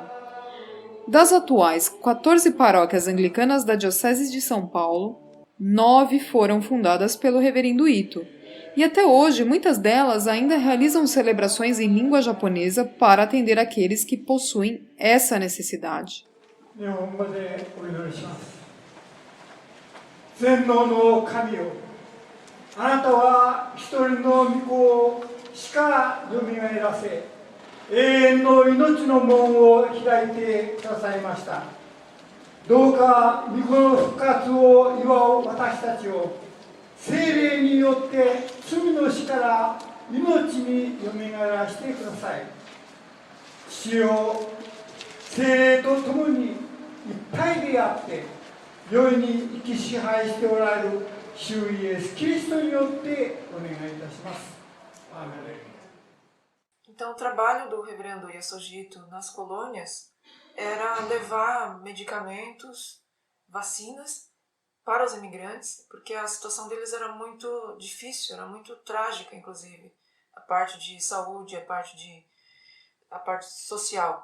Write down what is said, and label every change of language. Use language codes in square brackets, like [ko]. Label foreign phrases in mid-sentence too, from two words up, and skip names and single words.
[pt] Das atuais 14 paróquias anglicanas da Diocese de São Paulo, 9 foram fundadas pelo Reverendo Ito, e até hoje muitas delas ainda realizam celebrações em língua japonesa para atender aqueles que possuem essa necessidade. [ja] 全能の神よ、あなたは一人の御子をしかよみがえらせ、永遠の命の門を開いてくださいました。どうか御子の復活を祝う私たちを聖霊によって罪の死から命によみがえらせてください。父よ、聖霊と共に一体であって世に生き支配しておられる主イエス・キリストによってお願いいたします。 [pt] Então, o trabalho do reverendo Yasoji Ito nas colônias era levar medicamentos, vacinas para os imigrantes, porque a situação deles era muito difícil, era muito trágica, inclusive, a parte de saúde, a parte social.